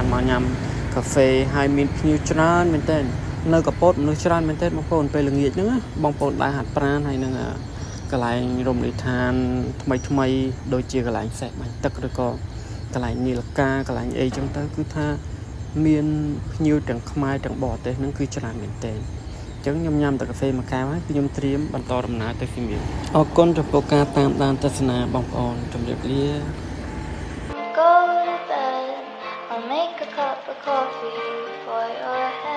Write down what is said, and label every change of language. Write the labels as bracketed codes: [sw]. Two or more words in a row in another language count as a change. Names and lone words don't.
[km] មកញ៉ាំកាហ្វេហើយមានភ្ញៀវច្រើនមែនទែននៅកំពតមនុស្សច្រើនមែនទែនបងប្អូនពេលល្ងាចហ្នឹងបងប្អូនដើរហាត់ប្រាណហើយនឹងកន្លែងរមណីយដ្ឋានថ្មីដូចជាកន្លែងសេះបាញ់ទឹកឬក៏កន្លែងនីលកាកន្លែងអីចឹងទៅគឺថាមានភ្ញៀវទាំងខ្មែរទាំងបរទេសហ្នឹងគឺច្រើនមែនទែនអញ្ចឹងខ្ញុំញ៉ាំតែកាហ្វេមួយកែវហើយគឺខ្ញុំត្រៀមបន្តដំណើរទៅសៀមរាបអរគុណចំពោះការតាមដានទស្សនាបងប្អូនជម្រាបលា [en] Go to bed, I'll make a cup of coffee for your head.